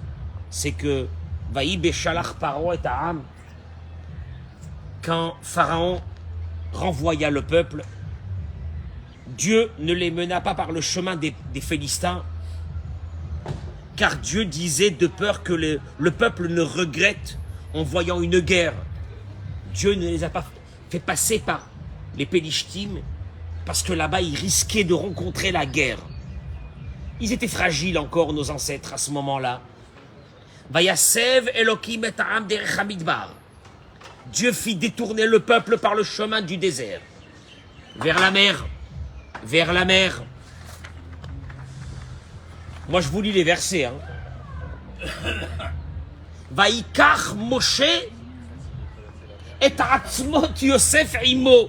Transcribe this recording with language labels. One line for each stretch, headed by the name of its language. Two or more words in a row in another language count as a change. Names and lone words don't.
French: C'est que
Hebrew: ויהי בשלח פרעה את העם,
French: quand Pharaon renvoya le peuple, Dieu ne les mena pas par le chemin des Philistins, car Dieu disait de peur que le peuple ne regrette en voyant une guerre. Dieu ne les a pas fait passer par les Pélishtim, parce que là-bas, ils risquaient de rencontrer la guerre. Ils étaient fragiles encore, nos ancêtres, à ce moment-là.
Hebrew: ויסב אלהים את העם דרך המדבר.
French: Dieu fit détourner le peuple par le chemin du désert, vers la mer. Vers la mer. Moi, je vous lis les versets.
Hebrew: ויקח משה את עצמות יוסף עמו.